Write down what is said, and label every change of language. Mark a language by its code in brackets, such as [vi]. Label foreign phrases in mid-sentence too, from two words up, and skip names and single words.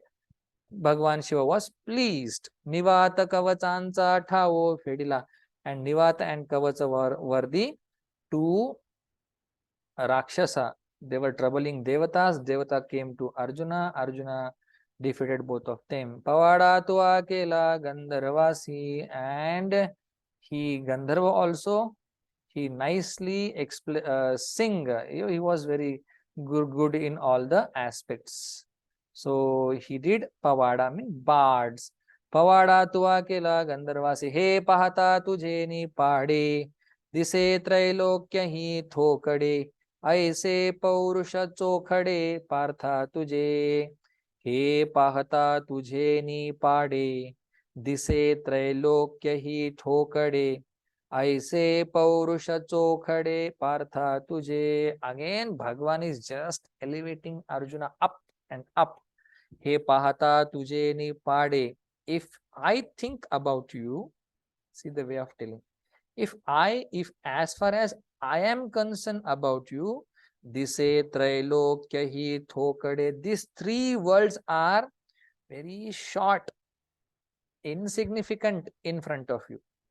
[en] Bhagwan Shiva was pleased. [mr] निवात कवचांचा ठाव फेडिला. [en] And Nivata and Kavacha were the two Rakshasa. They were troubling Devatas. Devata came to Arjuna. Arjuna defeated both of them. [mr] पवाडा तू केला गंधर्वासी. [en] And he, Gandharva also, he nicely sing. He was very good in all the aspects. So he did Pavada, mean bards. [mr] पवाडा तू केला गंधर्वासी. हे पाहता तुझे नी पाडे. दिसे त्रैलोक्य ही थोकड़े. ऐसे पौरुष चोखडे पार्था तुझे. हे पाहता तुझे नी पाडे. दिसे त्रैलोक्य ही ठोकड़े. ऐसे पौरुष चोखडे पार्था तुझे. [en] Again Bhagwan is just elevating Arjuna up and up. [mr] हे पाहता तुझे नी पाडे. [en] If I think about you, see the way of telling. If as far as I am concerned about you, [mr] दिसे त्रैलोक्य ही थोकडे, [en] these three words are very short, insignificant in front of you.